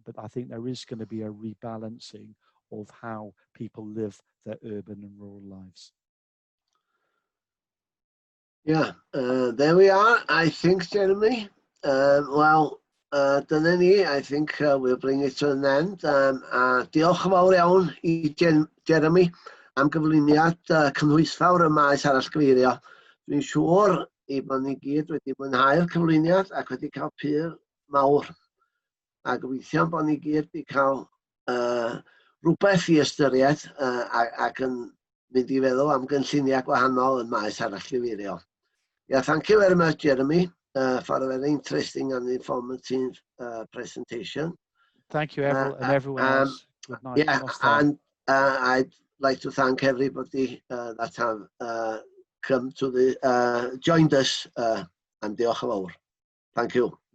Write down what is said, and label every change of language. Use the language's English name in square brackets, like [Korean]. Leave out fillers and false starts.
[English] But I think there is going to be a rebalancing of how people live their urban and rural lives. Yeah, there we are, I think, Jeremy. Well, [Welsh] dyna ni, [English] I think we'll bring it to an end. [Welsh] Diolch yn fawr iawn I Jeremy am gyflwyniad cynhwysfawr y maes arallgyfeirio. Dwi'n siŵr I bod ni gyd wedi mwynhau'r cyflwyniad ac wedi cael pyr mawr. A gobeithio bod ni gyd wedi cael rhywbeth I ystyried ac yn mynd I feddwl am gynlluniau gwahanol yn maes arallgyfeirio. [English] Yeah, thank you very much, Jeremy, for a very interesting and informative presentation. Thank you, Everett, and everyone else. Good night. Yeah, and I'd like to thank everybody that have come to the joined us and [Welsh] diolch yn fawr. [English] Thank you.